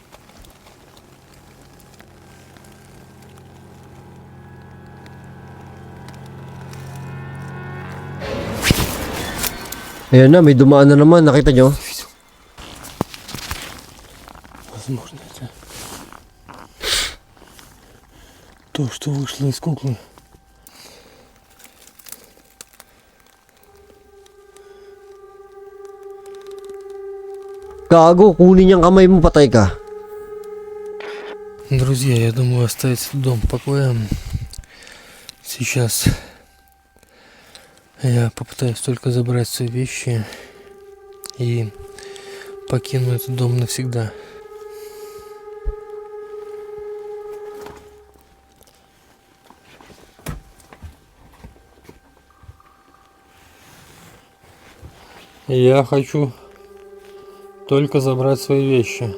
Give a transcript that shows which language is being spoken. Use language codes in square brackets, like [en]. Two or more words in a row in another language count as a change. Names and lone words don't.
[tl] Ayan na, may dumaan na naman. Nakita nyo? [ru] Видел. Возможно, это то, что вышло из куклы. [tl] Gago, kunin niyang kamay mo, patay ka. [ru] Друзья, я думаю оставить этот дом в покое. Сейчас я попытаюсь только забрать свои вещи и покину этот дом навсегда. Я хочу только забрать свои вещи.